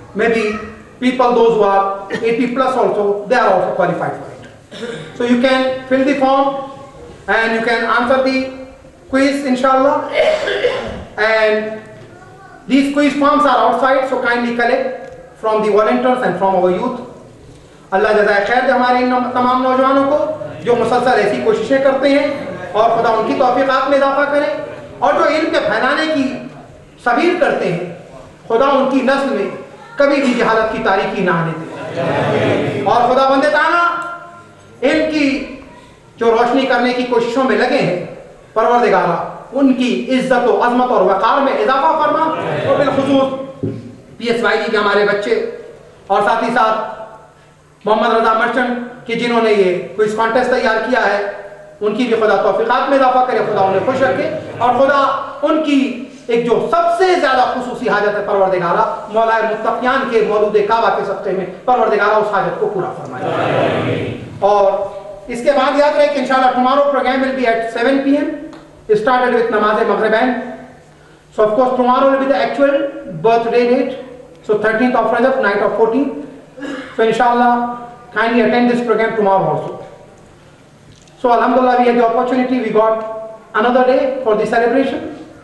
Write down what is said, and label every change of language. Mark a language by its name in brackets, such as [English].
[English] Maybe people, those who are 80 plus also, they are also qualified for it. So you can fill the form and you can answer the quiz, inshallah. And these quiz forms are outside, so kindly collect from the volunteers and from our youth. [Urdu] اللہ جزائے خیر دے ہمارے ان تمام نوجوانوں کو جو مسلسل ایسی کوششیں کرتے ہیں اور خدا ان کی توفیقات میں اضافہ کرے اور جو علم کے پھیلانے کی سبیل کرتے ہیں خدا ان کی نسل میں کبھی بھی جہالت کی تاریکی نہ آنے دے اور خدا بندے تعالیٰ علم کی جو روشنی کرنے کی کوششوں میں لگے ہیں پروردگارہ ان کی عزت و عظمت اور وقار میں اضافہ فرما اور بالخصوص پی ایس وائی جی کے ہمارے بچے اور ساتھ ہی ساتھ محمد رضا مرچنٹ کہ جنہوں نے یہ کوئی کانٹیسٹ تیار کیا ہے ان کی بھی خدا توفیقات میں اضافہ کرے خدا انہیں خوش رکھے اور خدا ان کی ایک جو سب سے زیادہ خصوصی حاجت ہے پروردگارہ مولا متقیان کے مولود کعبہ کے صدقے میں پروردگارہ اس حاجت کو پورا فرمائے اور اس کے بعد یاد رہے کہ انشاءاللہ [English] tomorrow program will be at 7 p.m. It started with Namaz Maghribain. So of course tomorrow will be the actual birthday date. So 13th of Rajab, night of 14th. So inshallah, kindly attend this program tomorrow also. So alhamdulillah, we had the opportunity, we got another day for the celebration.